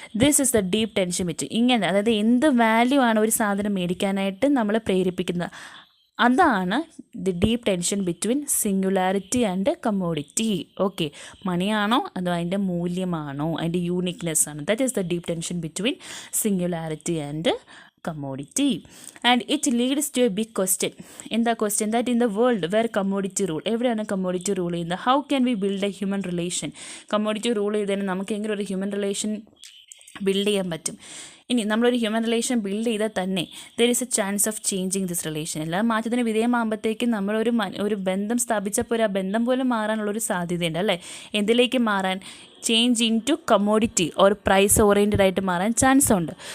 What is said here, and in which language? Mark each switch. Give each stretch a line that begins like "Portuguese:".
English: This is the deep tension between.
Malayalam: ഇങ്ങനെ, അതായത് എന്ത് വാല്യൂ ആണ് ഒരു സാധനം മേടിക്കാനായിട്ട് നമ്മളെ പ്രേരിപ്പിക്കുന്നത്, അതാണ്
English: The deep tension between singularity and commodity.
Malayalam: Okay, മണിയാണോ അതോ അതിൻ്റെ മൂല്യമാണോ, അതിൻ്റെ യൂണിക്നെസ് ആണ്.
English: That is the deep tension between singularity and commodity, and it leads to a big question. In the question that in the world where commodity rule,
Malayalam: എവിടെയാണ് commodity rule ചെയ്യുന്നത്,
English: how can we build a human relation?
Malayalam: commodity rule ചെയ്തതിന് നമുക്ക് എങ്ങനെ ഒരു human relation build ചെയ്യാൻ പറ്റും? ഇനി നമ്മളൊരു ഹ്യൂമൻ റിലേഷൻ ബിൽഡ് ചെയ്താൽ തന്നെ
English: There is a chance of changing this relation.
Malayalam: എല്ലാം മാറ്റത്തിന് വിധേയമാകുമ്പോഴത്തേക്കും നമ്മളൊരു ബന്ധം സ്ഥാപിച്ചപ്പോൾ ആ ബന്ധം പോലും മാറാനുള്ളൊരു സാധ്യതയുണ്ട് അല്ലേ. എന്തിലേക്ക് മാറാൻ,
English: change into commodity or price oriented
Malayalam: ആയിട്ട് മാറാൻ ചാൻസ് ഉണ്ട്.